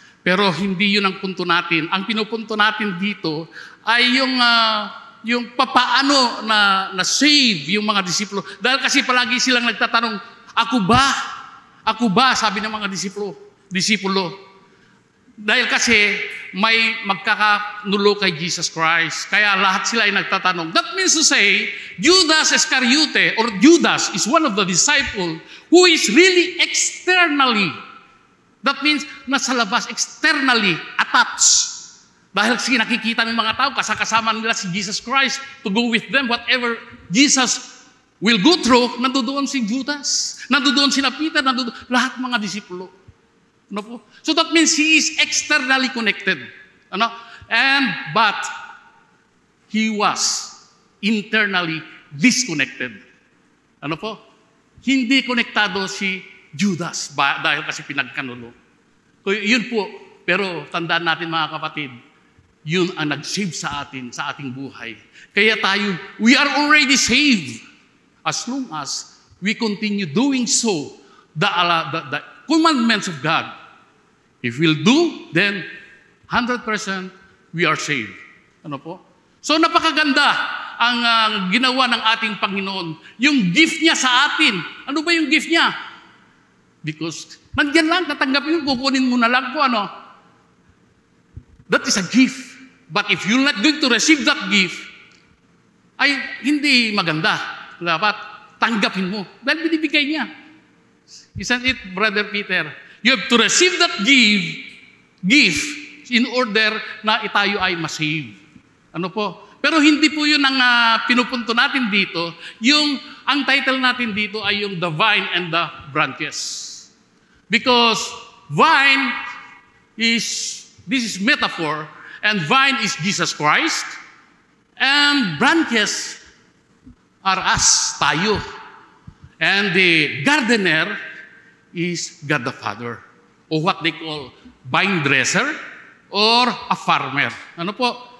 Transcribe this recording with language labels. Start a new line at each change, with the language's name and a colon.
Filipino: Pero hindi yun ang punto natin. Ang pinupunto natin dito ay yung papaano na save yung mga disipulo. Dahil kasi palagi silang nagtatanong, ako ba, sabi ng mga disipulo. Dahil kasi may magkakanulo kay Jesus Christ. Kaya lahat sila ay nagtatanong.
English: That means to say, Judas Iscariote or Judas is one of the disciples who is really externally, that means
Filipino: nasa labas,
English: externally attached.
Filipino: Dahil nakikita ng mga tao, kasama nila si Jesus Christ
English: to go with them. Whatever Jesus will go through,
Filipino: nandoon si Judas, nandoon sina Peter, lahat mga disipulo. Ano po?
English: So that means he is externally connected.
Filipino: Ano?
English: But he was internally disconnected.
Filipino: Ano po? Hindi konektado si Judas dahil kasi pinagkanulo. Yun po. Pero tandaan natin mga kapatid, yun ang nag-save sa atin, sa ating buhay. Kaya tayo,
English: we are already saved as long as we continue doing so, the commandments of God. If we'll do, then 100% we are saved.
Filipino: Ano po? So napakaganda ang ginawa ng ating Panginoon. Yung gift niya sa atin. Ano ba yung gift niya? Because nandiyan lang, tatanggapin mo, kukunin mo na lang po, ano?
English: That is a gift. But if you're not going to receive that gift,
Filipino: ay hindi maganda. Dapat tanggapin mo. Dahil binibigay niya.
English: Isn't it, Brother Peter? You have to receive that gift in order
Filipino: na tayo ay masave. Ano po? Pero hindi po yun ang pinupunto natin dito. Ang title natin dito ay yung
English: the vine and the branches. Because vine this is metaphor, and vine is Jesus Christ, and branches are us, tayo. And the gardener is God the Father, or what they call vine dresser or a farmer.
Filipino: Ano po?